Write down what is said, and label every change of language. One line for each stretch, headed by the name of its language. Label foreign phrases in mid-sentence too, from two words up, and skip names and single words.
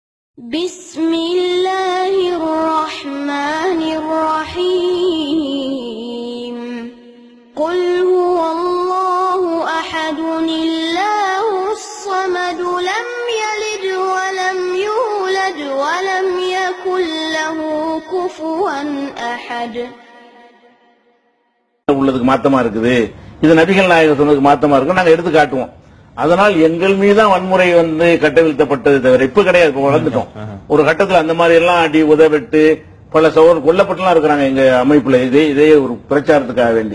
Arabic: بسم الله الرحمن الرحيم قل هو الله أحد الله الصمد لم يلد ولم يولد ولم يكن له كفوا أحد.
Tamil: உள்ளதுக்கு மாத்தமா இருக்குது, இது நபிகள் நாயகம் சொன்னதுக்கு மாத்தமா இருக்கு, நாங்க எடுத்து காட்டுவோம். அதனால் எங்கள் மீதான் வன்முறை கட்டவிழ்த்தப்பட்டது தவிர இப்ப கிடையாது. இப்ப வளர்ந்துட்டோம். ஒரு கட்டத்தில் அந்த மாதிரி எல்லாம் அடி உதவிட்டு பல சகோதரர் கொல்லப்பட்டுலாம் இருக்கிறாங்க எங்க அமைப்புல, இதே ஒரு பிரச்சாரத்துக்காக வேண்டி.